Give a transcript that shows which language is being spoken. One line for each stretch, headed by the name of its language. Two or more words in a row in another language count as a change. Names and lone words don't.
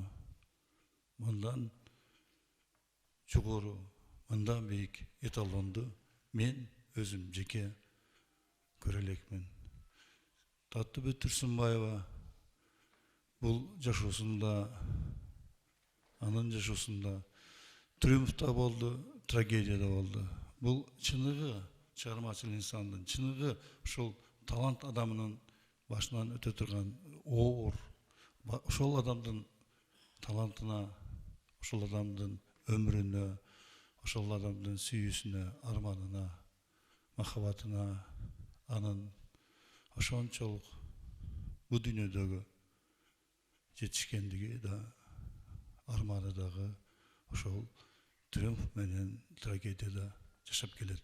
Kyrgyz: Мындан жогору, мындан бийик эталонду мен өзүм жеке көрө элекмин. Таттыбек Турсунбаева бұл жашоосунда, анын жашоосунда триумф да болды, трагедия да болды. Бұл чыныгы чыгармачыл инсандын, чыныгы ошол талант адамынын башынан өтө турган оор, ошол адамдын талантына, ошол адамдын өмүрүнө, ошол адамдын сүйүүсүнө, арманына, махаббатына, анын ошончолук бул дүйнөдөгү жетишкендиги да, арманы дагы ошол триумф менен трагедияда жашап келет.